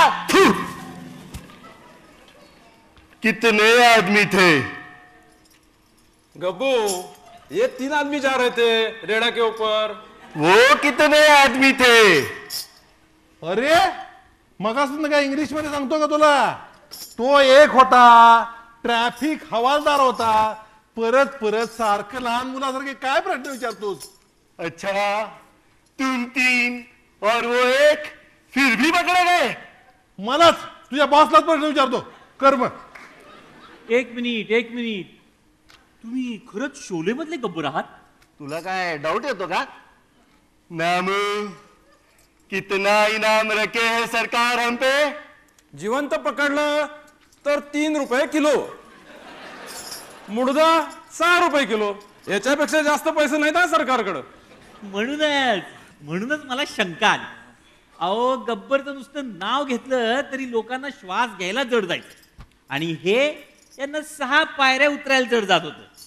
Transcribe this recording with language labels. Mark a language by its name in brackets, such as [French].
[Hindi] थू. कितने आदमी थे? गब्बू, ये 3 आदमी जा रहे थे रेड़ा के ऊपर. वो कितने आदमी थे? [Marathi] अरे मगासून काय इंग्लिश मध्ये सांगतो का तुला? तो एक होता, ट्रॅफिक हवालदार होता. परत सारखं लहान मुलासारखे काय प्रश्न विचारतोस? [Hindi] अच्छा, तुम 3 और वो एक फिर भी पकड़े गए? [Marathi] मलाच तुझ्या बॉसलाच प्रश्न विचारतो. कर मग. एक मिनिट. तुम्ही खरंच शोले मधले गब्बर आहात? तुला काय डाऊट येतो का? [Hindi] नामू, कितना इनाम रखे है सरकार हम पे? [Marathi] जिवंत पकडलं तर 3 रुपये किलो, मुडदा 6 रुपये किलो. याच्यापेक्षा जास्त पैसे नाहीत ना सरकारकडं. म्हणूनच मला शंका आली. अहो गब्बरचं नुसतं नाव घेतलं तरी लोकांना श्वास घ्यायला जड जायचं आणि हे यांना 6 पायऱ्या उतरायला जड जात होतं.